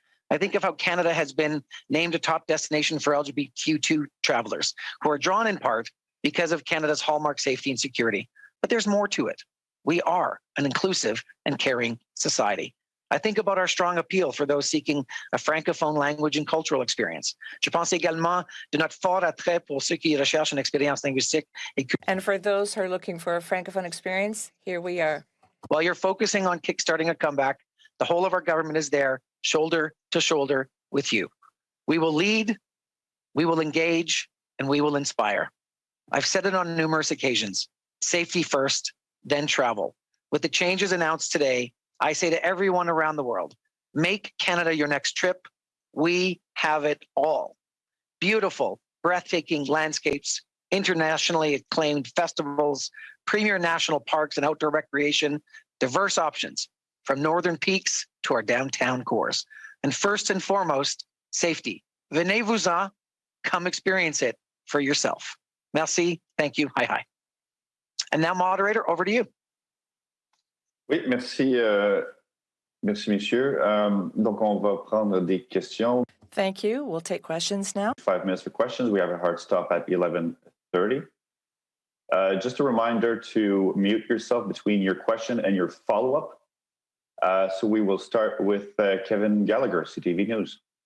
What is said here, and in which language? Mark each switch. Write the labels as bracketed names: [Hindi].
[English] I think of how Canada has been named a top destination for LGBTQ2 travelers who are drawn in part because of Canada's hallmark safety and security. But there's more to it. We are an inclusive and caring society. I think about our strong appeal for those seeking a francophone language and cultural experience. [French] Je pense également de notre fort attrait pour ceux qui recherchent une expérience linguistique et [English] And for those who are looking for a francophone experience, here we are. while you're focusing on kickstarting a comeback, the whole of our government is there, shoulder to shoulder with you. We will lead, we will engage, and we will inspire. I've said it on numerous occasions, safety first, then travel. With the changes announced today, I say to everyone around the world, make Canada your next trip. We have it all. Beautiful, breathtaking landscapes, internationally acclaimed festivals, premier national parks and outdoor recreation, diverse options from northern peaks to our downtown cores. And first and foremost, safety. [French] Venez-vous-en, [English] come experience it for yourself. Merci, thank you, hi. And now, moderator, over to you. [French] Oui, merci, merci, messieurs. Donc, on va prendre des questions. [English] Thank you. We'll take questions now. 5 minutes for questions. We have a hard stop at 11:30. Just a reminder to mute yourself between your question and your follow-up. So we will start with Kevin Gallagher, CTV News.